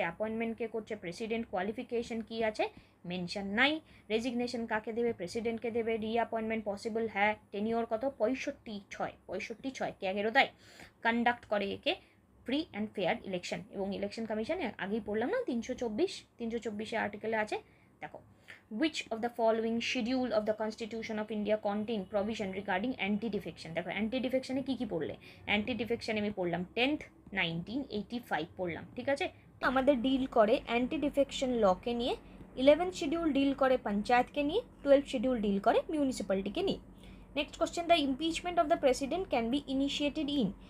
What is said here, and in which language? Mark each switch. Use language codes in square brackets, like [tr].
[bn] Appointment কে করছে? President. Qualification কি আছে? মেনশন নাই। রেজিগনেশন কাকে দেবে? প্রেসিডেন্টকে দেবে। রিঅ্যাপয়েন্টমেন্ট পসিবল, হ্যাঁ। টেনিওর কত? 65 কে আগেরও দেয়। কন্ডাক্ট করে একে ফ্রি অ্যান্ড ফেয়ার ইলেকশন। এবং ইলেকশন কমিশন আগেই পড়লাম না, 324 আর্টিকেলে আছে, দেখো। [en] Which of the following schedule of the Constitution of India contain provision regarding anti-defection? [bn] দেখো অ্যান্টি-ডিফেকশনে কী কী পড়লে? অ্যান্টি-ডিফেকশনে আমি পড়লাম 10th 1985 পড়লাম, ঠিক আছে। আমাদের ডিল করে অ্যান্টি-ডিফেকশন লকে নিয়ে, 11th শিডিউল ডিল করে পঞ্চায়েতকে নিয়ে, 12th শিডিউল ডিল করে মিউনিসিপ্যালিটিকে নিয়ে। [en] Next question, the impeachment of the president can be initiated in?